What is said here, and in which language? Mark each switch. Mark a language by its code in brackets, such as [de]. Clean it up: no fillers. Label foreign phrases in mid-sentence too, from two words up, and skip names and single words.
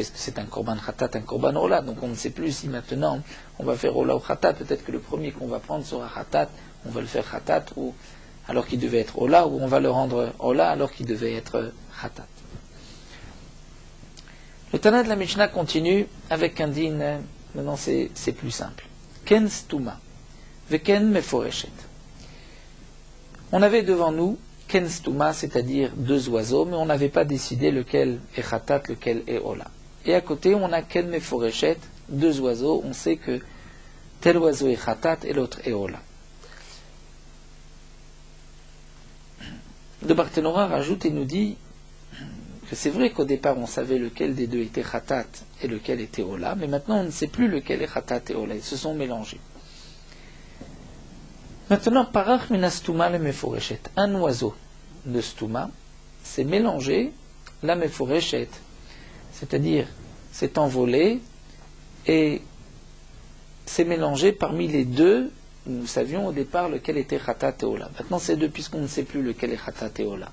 [fr] Est-ce que c'est un korban khatat, un korban ola? Donc on ne sait plus si maintenant on va faire ola ou khatat. Peut-être que le premier qu'on va prendre sera khatat, on va le faire khatat, ou alors qu'il devait être ola, ou on va le rendre ola alors qu'il devait être khatat. Le Tana de la Mishnah continue avec un din, maintenant c'est plus simple. [he] קן סתומה, וקן מפורשת. [fr] On avait devant nous [he] קן סתומה, [fr] c'est-à-dire 2 oiseaux, mais on n'avait pas décidé lequel est khatat, lequel est ola. Et à côté, on a [he] קן מפורשת, [fr] 2 oiseaux, on sait que tel oiseau est khatat et l'autre est ola. Le Barthénora rajoute et nous dit que c'est vrai qu'au départ on savait lequel des 2 était khatat et lequel était ola, mais maintenant on ne sait plus lequel est khatat et ola, ils se sont mélangés. Maintenant, [he] פרח מינה סתומה למפורשת, [fr] un oiseau de stuma s'est mélangé la meforeshet, c'est-à-dire s'est envolé et s'est mélangé parmi les 2. Nous savions au départ lequel était khatat et ola. Maintenant, c'est 2 puisqu'on ne sait plus lequel est khatat et ola.